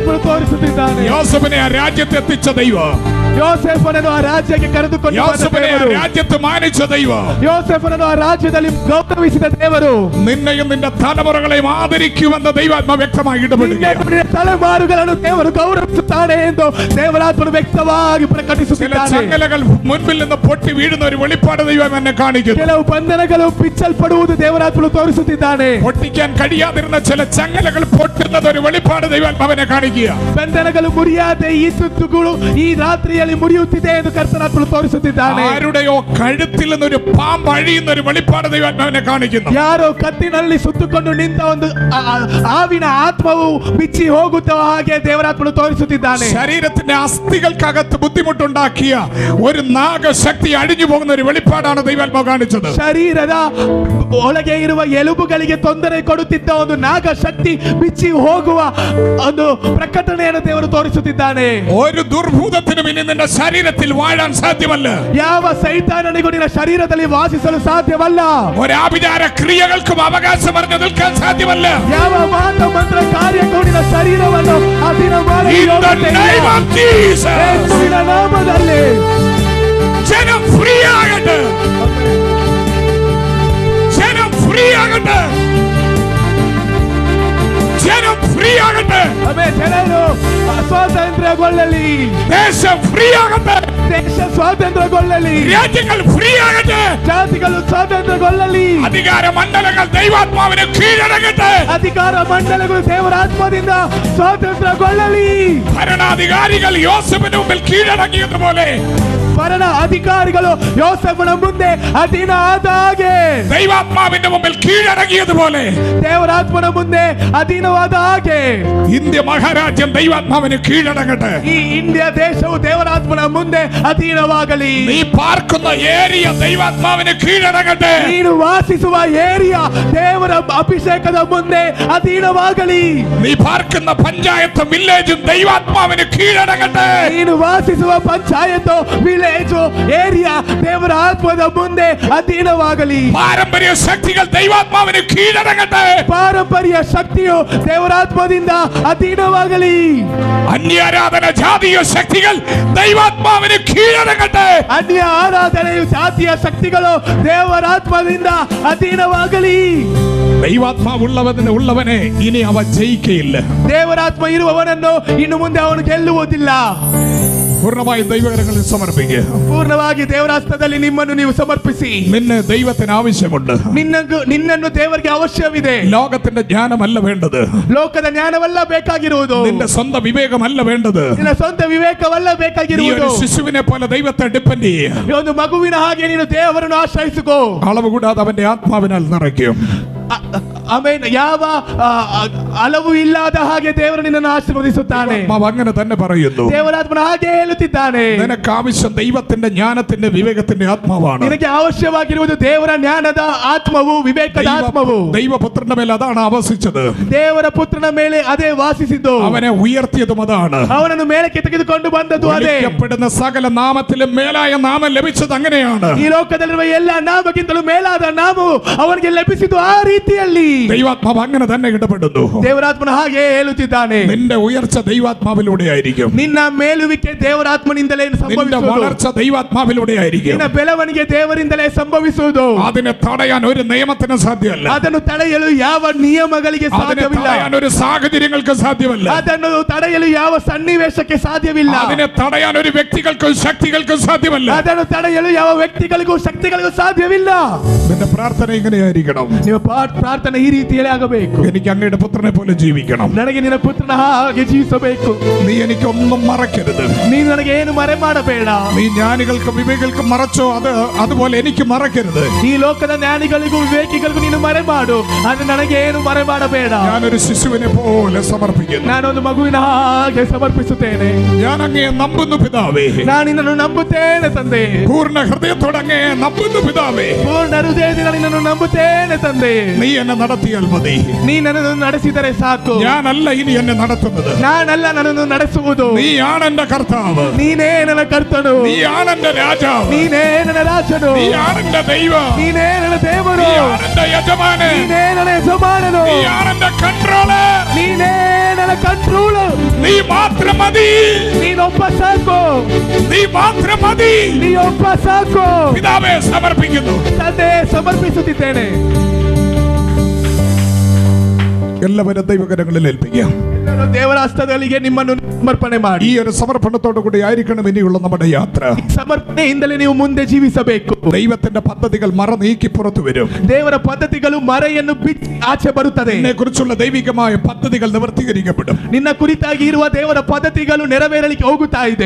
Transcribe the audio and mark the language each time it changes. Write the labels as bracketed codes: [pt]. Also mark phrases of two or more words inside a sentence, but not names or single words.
[ml] യോസേഫിനെ ആ രാജ്യത്ത് എത്തിച്ച ദൈവം [kn] ಯೋಸೇಫನನ್ನು ಆ ರಾಜ್ಯಕ್ಕೆ ಕರೆದುಕೊಂಡು ಬಂದ [ml] യോസേഫിനെ ആ [kn] ದೇವರು. [ml] രാജ്യത്ത് മാനിച്ച ദൈവം [kn] ಯೋಸೇಫನನ್ನು ಆ ರಾಜ್ಯದಲ್ಲಿ ಗೌರವಿಸಿದ ದೇವರು [ml] നിന്നെയും നിന്റെ തലമുറകളെയും ആദരിക്കുമെന്ന് ദൈവാത്മ വ്യക്തമായി ഇടപെടുകയാണ്. [kn] ನಿನ್ನ ತಲೆಮಾರುಗಳನ್ನು ದೇವರು ಗೌರವಿಸುತ್ತಾನೆ ಎಂದು ದೇವರಾತ್ಮನು ವ್ಯಕ್ತವಾಗಿ [ml] ചില [kn] ಪ್ರಕಟಿಸುತ್ತಿದ್ದಾನೆ. [ml] ചങ്ങലകൾ മുൻപിൽ നിന്ന് പൊട്ടി വീഴുന്ന ഒരു വെളിപ്പാട് ദൈവം എന്നെ കാണിക്കുന്നു. [kn] ಕೆಲವು ಬಂಧನಗಳು ಬಿಚ್ಚಲ್ಪಡುವುದು ದೇವರಾತ್ಮನು ತೋರಿಸುತ್ತಿದ್ದಾನೆ. [ml] പൊട്ടിക്കാൻ കഴിയാതിരുന്ന ചില ചങ്ങലകൾ പൊട്ടുന്നത് ഒരു വെളിപ്പാട് ദൈവാത്മാവിനെ കാണിക്കുക. [kn] ಬಂಧನಗಳು ಮುರಿಯಾದೆ ಈ ಸುತ್ತುಗಳು ಈ ರಾತ್ರಿಯಲ್ಲಿ ಮುರಿಯುತ್ತಿದೆ ಎಂದು ಕರ್ತನಾತ್ಮನು ತೋರಿಸುತ್ತಿದ್ದಾನೆ. [ml] ആരുടെയോ കഴുത്തിൽ നിന്നൊരു പാമ്പ് അഴിയുന്ന ഒരു വെളിപ്പാട് ദൈവാത്മാവിനെ കാണിക്കുന്നു. [kn] ಯಾರೋ ಕತ್ತಿನಲ್ಲಿ ಸುತ್ತುಕೊಂಡು ನಿಂತ ಒಂದು ಆವಿನ ಆತ್ಮವು ಬಿಚ್ಚಿ ಹೋಗುತ್ತ ಹಾಗೆ ದೇವರಾತ್ಮನು ತೋರಿಸುತ್ತಿದ್ದಾನೆ. [ml] ശരീരത്തിന്റെ അസ്ഥികൾക്കകത്ത് ബുദ്ധിമുട്ടുണ്ടാക്കിയ ഒരു നാഗശക്തി അഴിഞ്ഞു പോകുന്ന ഒരു വെളിപ്പാടാണ് ദൈവാത്മാവ് കാണിച്ചത്. [kn] ಶರೀರದ ಒಳಗೆ ಇರುವ ಎಲುಬುಗಳಿಗೆ ತೊಂದರೆ ಕೊಡುತ್ತಿದ್ದ ಒಂದು ನಾಗ ಶಕ್ತಿ ಬಿಚ್ಚಿ ಹೋಗುವ ಒಂದು ಪ್ರಕಟಣೆಯನ್ನು ದೇವರು ತೋರಿಸುತ್ತಿದ್ದಾನೆ. [ml] ഒരു ദുർഭൂതത്തിനും ഇനി നിന്റെ ശരീരത്തിൽ വാഴാൻ സാധ്യമല്ല. [kn] ಯಾವ ಸೈತಾನನಿಗೂ ನಿನ್ನ ಶರೀರದಲ್ಲಿ ವಾಸಿಸಲು ಸಾಧ್ಯವಲ್ಲ. [ml] ഒരാഭിചാര ക്രിയകൾക്കും അവകാശം പറഞ്ഞു നിൽക്കാൻ സാധ്യമല്ല. [kn] ಯಾವ ಮಾಟ ಮಂತ್ರ ಕಾರ್ಯಕ್ಕೂ ನಿನ್ನ ಶರೀರವನ್ನು ಅಧೀನ [en] In the name of Jesus. [kn] ಯೇಸುವಿನ ನಾಮದಲ್ಲಿ [ml] ജനം ഫ്രീ ആകട്ടെ. ജനം ഫ്രീ ആകട്ടെ. ജനം ഫ്രീ ആകട്ടെ. [kn] ಜನರು ಸ್ವಾತಂತ್ರ್ಯಗೊಳ್ಳಲಿ. [ml] ദേശം ഫ്രീ ആകട്ടെ. [kn] ದೇಶ ಸ್ವಾತಂತ್ರ್ಯಗೊಳ್ಳಲಿ. [ml] രാജ്യങ്ങൾ ഫ്രീ ആകട്ടെ. [kn] ಜಾತಿಗಳು ಸ್ವಾತಂತ್ರ್ಯಗೊಳ್ಳಲಿ. [ml] അധികാര മണ്ഡലങ്ങൾ ദൈവാത്മാവിന് കീഴടങ്ങട്ടെ. [kn] ಅಧಿಕಾರ ಮಂಡಲಗಳು ದೇವರ ಆತ್ಮದಿಂದ ಸ್ವಾತಂತ್ರ್ಯಗೊಳ್ಳಲಿ. [ml] ഭരണാധികാരികൾ യോസേഫിന് മുമ്പിൽ കീഴടങ്ങിയതുപോലെ [kn] ಭರಣ ಅಧಿಕಾರಿಗಳು ಯೋಸೇಫನ ಮುಂದೆ ಅಧೀನ ಆದ ಹಾಗೆ [ml] ദൈവാത്മാവിന്റെ മുമ്പിൽ കീഴടങ്ങിയതുപോലെ [kn] ದೇವರಾತ್ಮನ ಮುಂದೆ ಅಧೀನವಾದ ಹಾಗೆ [ml] ഇന്ത്യ മഹാരാജ്യം ദൈവാത്മാവിന് കീഴടങ്ങട്ടെ. [kn] ಈ ಇಂಡಿಯ ದೇಶವು ದೇವರಾತ್ಮನ ಮುಂದೆ ಅಧೀನವಾಗಲಿ. [ml] നീ പാർക്കുന്ന ഏരിയ ദൈവാത്മാവിന് കീഴടങ്ങട്ടെ. [kn] ನೀನು ವಾಸಿಸುವ ಏರಿಯಾ ದೇವರ ಅಭಿಷೇಕದ ಮುಂದೆ ಅಧೀನವಾಗಲಿ. [ml] നീ പാർക്കുന്ന പഞ്ചായത്തും വില്ലേജും ദൈവാത്മാവിന് കീഴടങ്ങട്ടെ. [kn] ನೀನು ವಾಸಿಸುವ ಪಂಚಾಯತ್ [en] village area [kn] ದೇವರ ಆತ್ಮದ ಮುಂದೆ ಅಧೀನವಾಗಲಿ. [ml] പാരമ്പര്യ ശക്തികൾ ദൈവാത്മാവിന് കീഴടങ്ങട്ടെ. [kn] ಪಾರಂಪರ್ಯ ಶಕ್ತಿಯು ದೇವರಾತ್ಮದಿಂದ ಅಧೀನವಾಗಲಿ. [ml] അന്യാരാധന ജാതീയ ശക്തികൾ ദൈവാത്മാവിന് കീഴടങ്ങട്ടെ. [kn] ಅನ್ಯ ಆರಾಧನೆಯು ಜಾತಿಯ ಶಕ್ತಿಗಳು ದೇವರಾತ್ಮದಿಂದ ಅಧೀನವಾಗಲಿ. [ml] ദൈവാത്മാവുള്ളവനെ ഇനി അവ ജയിക്കയില്ല. [kn] ದೇವರಾತ್ಮ ಇರುವವನನ್ನು ಇನ್ನು ಮುಂದೆ ಅವನು ಗೆಲ್ಲುವುದಿಲ್ಲ. [ml] പൂർണ്ണമായി ദൈവകരങ്ങളിൽ സമർപ്പിക്കുക. [kn] ಪೂರ್ಣವಾಗಿ ದೇವರಾತ್ಮದಲ್ಲಿ ನಿಮ್ಮನ್ನು ನೀವು ಸಮರ್ಪಿಸಿ. [ml] നിന്നെ ദൈവത്തിന് ആവശ്യമുണ്ട്. [kn] ನಿನ್ನನ್ನು ದೇವರಿಗೆ ಅವಶ್ಯವಿದೆ. [ml] ലോകത്തിന്റെ ജ്ഞാനമല്ല വേണ്ടത്. [kn] ಲೋಕದ ಜ್ಞಾನವಲ್ಲ ಬೇಕಾಗಿರುವುದು. [ml] നിന്റെ സ്വന്തം വിവേകമല്ല വേണ്ടത്. [kn] ನಿನ್ನ ಸ್ವಂತ ವಿವೇಕವಲ್ಲ [ml] നീ [kn] ಬೇಕಾಗಿರುವುದು. [ml] ഒരു ശിശുവിനെ പോലെ ദൈവത്തെ ഡിപ്പെൻഡ് ചെയ്യുക. [kn] ಒಂದು ಮಗುವಿನ ಹಾಗೆ ನೀನು ದೇವರನ್ನು ಆಶ್ರಯಿಸಿಕೋ. [ml] അളവ് കൂടാതെ അവന്റെ ആത്മാവിനാൽ നിറയ്ക്കും. [kn] ಆಮೇಲೆ ಯಾವ ಅಲವು ಇಲ್ಲದ ಹಾಗೆ ದೇವರು ನಿನ್ನನ್ನು ಆಶೀರ್ವದಿಸುತ್ತಾನೆ. [ml] അങ്ങനെ തന്നെ പറയുന്നു. [kn] ದೇವರಾತ್ಮನ ಹಾಗೆ ಹೇಳುತ್ತಿದ್ದಾನೆ. [ml] നിനക്ക് ആവശ്യം ദൈവത്തിന്റെ ജ്ഞാനത്തിന്റെ വിവേകത്തിന്റെ ആത്മാവാണ്. [kn] ನಿನಗೆ ಅವಶ್ಯವಾಗಿರುವುದು ದೇವರ ಜ್ಞಾನದ ಆತ್ಮವು, ವಿವೇಕದ ಆತ್ಮವು. [ml] ദൈവപുത്രന്റെ മേൽ അതാണ് ആവസിച്ചത്. [kn] ದೇವರ ಪುತ್ರನ ಮೇಲೆ ಅದೇ ವಾಸಿಸಿದ್ದು. [ml] അവനെ ഉയർത്തിയതും അതാണ്. [kn] ಅವನನ್ನು ಮೇಲಕ್ಕೆ ತೆಗೆದುಕೊಂಡು ಬಂದದ್ದು ಅದೇ. [ml] വിളിക്കപ്പെടുന്ന സകല നാമത്തിലും മേലായ നാമം ലഭിച്ചത് അങ്ങനെയാണ്. [kn] ಈ ಲೋಕದಲ್ಲಿರುವ ಎಲ್ಲ ನಾಮಕ್ಕಿಂತಲೂ ಮೇಲಾದ ನಾಮವು ಅವನಿಗೆ ಲಭಿಸಿದ್ದು ಆ ರೀತಿಯಲ್ಲಿ. [ml] ദൈവാത്മാവ് അങ്ങനെ തന്നെ ഇടപെടുന്നു. [kn] ದೇವರಾತ್ಮನ ಹಾಗೆ ಹೇಳುತ್ತಿದ್ದಾನೆ. [ml] നിന്റെ ഉയർച്ച ദൈവാത്മാവിലൂടെ ആയിരിക്കും. [kn] ನಿನ್ನ ಮೇಲುವಿಕೆ ದೇವರಾತ್ಮನಿಂದಲೇ [ml] നിന്റെ [kn] ಸಂಭವಿಸುವುದು. [ml] വളർച്ച ദൈവാത്മാവിലൂടെ ആയിരിക്കും. [kn] ನಿನ್ನ ಬೆಳವಣಿಗೆ ದೇವರಿಂದಲೇ ಸಂಭವಿಸುವುದು. [ml] അതിനെ തടയാൻ ഒരു നിയമത്തിന് സാധ്യമല്ല. [kn] ಅದನ್ನು ತಡೆಯಲು ಯಾವ ನಿಯಮಗಳಿಗೆ [ml] അതിനെ [kn] ಸಾಧ್ಯವಿಲ್ಲ. [ml] തടയാൻ ഒരു സാഹചര്യങ്ങൾക്ക് സാധ്യമല്ല. [kn] ಅದನ್ನು തടಯಲು ಯಾವ ಸನ್ನಿವೇಶಕ್ಕೆ ಸಾಧ್ಯವಿಲ್ಲ. [ml] അതിനെ തടയാൻ ഒരു വ്യക്തികൾക്കും ശക്തികൾക്കും സാധ്യമല്ല. [kn] ಅದನ್ನು ತಡೆಯಲು ಯಾವ ವ್ಯಕ್ತಿಗಳಿಗೂ ಶಕ್ತಿಗಳಿಗೂ ಸಾಧ್ಯವಿಲ್ಲ. [ml] നിന്റെ പ്രാർത്ഥന ഇങ്ങനെയായിരിക്കണം. [kn] ನಿಮ್ಮ ಪ್ರಾರ್ಥನೆ ಈ ರೀತಿಯಲ್ಲಿ ಆಗಬೇಕು. [ml] എനിക്ക് അങ്ങയുടെ പുത്രനെ പോലെ ജീവിക്കണം. [kn] ನನಗೆ ನಿನ್ನ ಪುತ್ರನ ಹಾಗೆ ಜೀವಿಸಬೇಕು. [ml] നീ എനിക്കൊന്നും മറക്കരുത്. [kn] ನೀನು ನನಗೆ ಏನು ಮರೆ ಮಾಡಬೇಡ. [ml] നീ ജ്ഞാനികൾക്കും വിവേകൾക്കും മറച്ചോ അതുപോലെ എനിക്ക് മറക്കരുത്. [kn] ಈ ಲೋಕದ ಜ್ಞಾನಿಗಳಿಗೂ ವಿವೇಕಿಗಳಿಗೂ ನೀನು ಮರೆ ಮಾಡು, ಆದರೆ ನನಗೆ ಏನು ಮರೆ ಮಾಡಬೇಡ. [ml] ഞാനൊരു ശിശുവിനെ പോലെ സമർപ്പിക്കുന്നു. [kn] ನಾನೊಂದು ಮಗುವಿನ ಹಾಗೆ ಸಮರ್ಪಿಸುತ್ತೇನೆ. [ml] ഞാൻ അങ്ങയെ നമ്പുന്നു പിതാവേ. [kn] ನಾನು ನಿನ್ನನ್ನು ನಂಬುತ್ತೇನೆ ತಂದೆ. [ml] പൂർണ്ണ ഹൃദയത്തോടെ അങ്ങയെ നമ്പുന്നു പിതാവേ. [kn] ಪೂರ್ಣ ಹೃದಯದಿಂದ ನಿನ್ನನ್ನು ನಂಬುತ್ತೇನೆ ತಂದೆ. [ml] നീ എന്നെ നടത്തിയാൽ മതി. [kn] ನೀ ನನ್ನನ್ನು ನಡೆಸಿದರೆ ಸಾಕು. [ml] ഞാനല്ല ഇനി എന്നെ നടത്തുന്നത്, [kn] ನಾನಲ್ಲ ನನ್ನನ್ನು ನಡೆಸುವುದು. [ml] നീയാണ് എന്റെ കർത്താവ്, [kn] ನೀನೇ ನನ್ನ ಕರ್ತನು, [ml] നീയാണ് എന്റെ രാജാവ്, [kn] ನೀನೇ ನನ್ನ ರಾಜನು, [ml] നീയാണ് എന്റെ ദൈവം, [kn] ನೀನೇ ನನ್ನ ದೇವರು, [ml] നീയാണ് എന്റെ യജമാനൻ, [kn] ನೀನೇ ನನ್ನ ಯಜಮಾನನು, [ml] നീയാണ് എന്റെ കൺട്രോളർ, [kn] ನೀನೇ ನನ್ನ ಕಂಟ್ರೋಲರ್. [ml] നീ മാത്രം മതി, [kn] ನೀನೊಬ್ಬ ಸಾಕು, [ml] നീ മാത്രം മതി. [kn] ನೀ ಒಬ್ಬ ಸಾಕು. [ml] പിതാവേ സമർപ്പിക്കുന്നു. [kn] ತಂದೆ ಸಮರ್ಪಿಸುತ್ತಿದ್ದೇನೆ. [ml] എല്ലാവരും ദൈവകരങ്ങളിൽ ഏൽപ്പിക്കാം. [kn] ಎಲ್ಲರೂ ದೇವರ ಹಸ್ತಗಳಿಗೆ ನಿಮ್ಮನ್ನು ಸಮರ್ಪಣೆ ಮಾಡಿ. [ml] ഈ ഒരു സമർപ്പണത്തോടു കൂടി ആയിരിക്കണം ഇനിയുള്ള നമ്മുടെ യാത്ര. [kn] ಸಮರ್ಪಣೆಯಿಂದಲೇ ನೀವು ಮುಂದೆ ಜೀವಿಸಬೇಕು. [ml] ദൈവത്തിന്റെ പദ്ധതികൾ മറ നീക്കി പുറത്തു വരും. [kn] ದೇವರ ಪದ್ಧತಿಗಳು ಮರೆಯನ್ನು ಬಿಚ್ಚಿ ಆಚೆ ಬರುತ್ತದೆ. [ml] നിന്നെ കുറിച്ചുള്ള ദൈവികമായ പദ്ധതികൾ നിവർത്തീകരിക്കപ്പെടും. [kn] ನಿನ್ನ ಕುರಿತಾಗಿ ಇರುವ ದೇವರ ಪದ್ಧತಿಗಳು ನೆರವೇರಲಿಕ್ಕೆ ಹೋಗುತ್ತಾ ಇದೆ.